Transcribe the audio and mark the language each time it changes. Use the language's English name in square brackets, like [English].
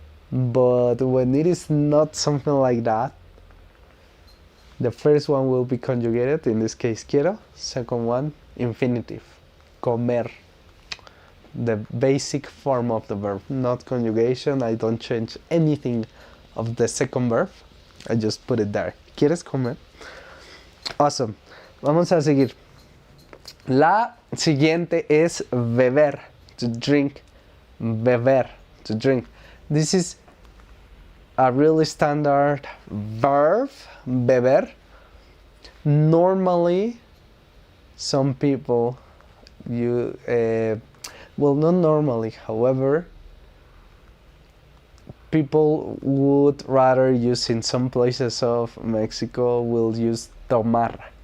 [English] But when it is not something like that, the first one will be conjugated, in this case quiero, second one infinitive, comer. The basic form of the verb, not conjugation. I don't change anything of the second verb, I just put it there. [Spanish] ¿Quieres comer? Awesome. Vamos a seguir. La siguiente es beber, [English] to drink. [Spanish] Beber, [English] to drink. This is a really standard verb, beber. Normally, some people, well, not normally, however, people would rather use, in some places of Mexico, will use tomar.